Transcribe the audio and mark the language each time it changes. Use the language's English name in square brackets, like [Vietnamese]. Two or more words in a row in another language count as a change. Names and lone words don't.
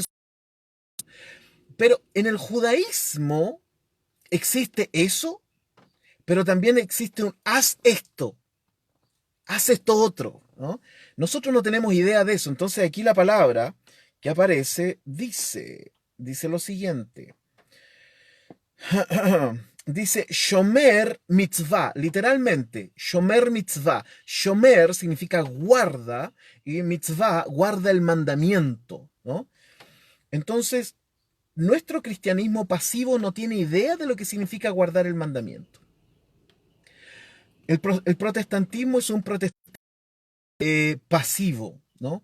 [Spanish] Pero en el judaísmo existe eso, pero también existe un haz esto otro, ¿no? Nosotros no tenemos idea de eso, entonces aquí la palabra que aparece dice lo siguiente. Dice [Hebrew] Shomer mitzvah, [Spanish] literalmente, [Hebrew] Shomer mitzvah. [Spanish] Shomer significa guarda y mitzvah guarda el mandamiento, ¿no? Entonces, nuestro cristianismo pasivo no tiene idea de lo que significa guardar el mandamiento. El protestantismo es un protestantismo pasivo, ¿no?